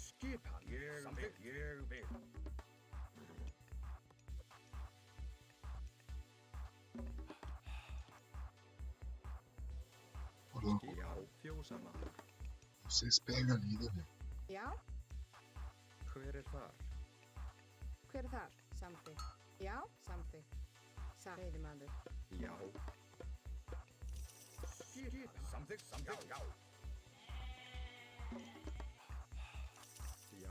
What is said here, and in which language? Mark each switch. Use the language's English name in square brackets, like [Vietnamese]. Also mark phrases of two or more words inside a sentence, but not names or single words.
[Icelandic] Skipan. Ég vil. [Portuguese] Ô, louco, [Icelandic] Já, fjósamaður. [Portuguese] vocês pegam ali, né, velho? [Icelandic] Já, Hver þar? hver er þar? Samþykkt. Já, samþykkt. Satt. Veiðimaður. Já, Skipan. Samþykkt. Já. já.